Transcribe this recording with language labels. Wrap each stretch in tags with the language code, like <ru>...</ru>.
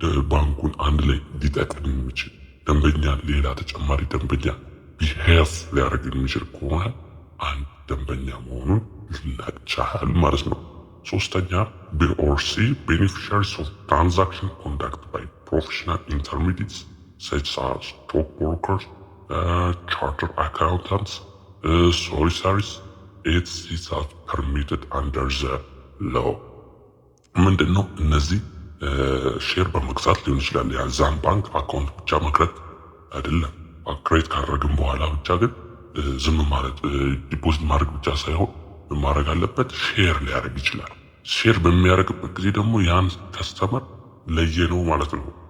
<am>ባንኩን አንድ ላይ ሊጠቅም የሚችል ደንበኛ ሌላ ተጨማሪ ደንበኛ ቢሄቭ ሊያደርግ የሚችል ከሆነ አንድ ደንበኛ መሆኑን ይለጫል ማለት ነው። ሶስተኛ</am> <en>ቢ ኦር ሲ ቤኔፊሻሪስ ኦፍ ትራንዛክሽን ኮንዳክት ባይ ፕሮፌሽናል ኢንተርሚዲየትስ such as stockbrokers, chartered accountants, solicitors, etc. are permitted under the law.</en> <am>ምንድን ነው እነዚህ ሼር በመግዛት ሊሆን ይችላል። የዛን ባንክ አካውንት ብቻ መክረት አይደለም። ክሬት ካደረግን በኋላ ብቻ ግን ዝም ማለት ዲፖዚት ማድረግ ብቻ ሳይሆን ማድረግ አለበት። ሼር ሊያደርግ ይችላል። ሼር በሚያደርግበት ጊዜ ደግሞ ያን ከስተመር ለየ ነው ማለት ነው።</am>